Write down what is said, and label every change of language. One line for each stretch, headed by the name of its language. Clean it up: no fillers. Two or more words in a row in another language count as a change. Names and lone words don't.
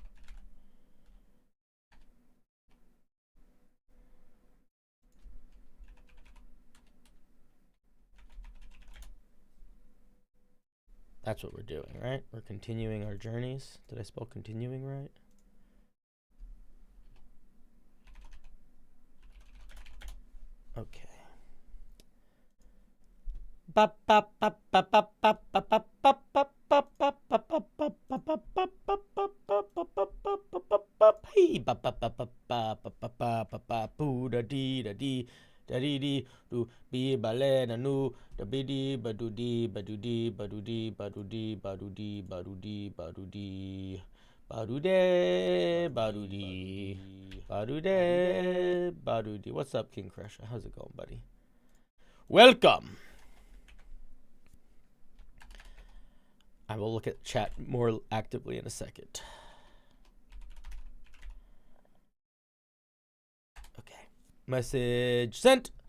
English: That's what we're doing, right? We're continuing our journeys. Did I spell continuing right? Okay. Da-dee-dee, do be balena nu, da biddy badudi badudi badudi badudi badudi badudi badudi badude badudi badude badudi. What's up, King Crusher? How's it going, buddy? Welcome. I will look at chat more actively in a second. Message sent.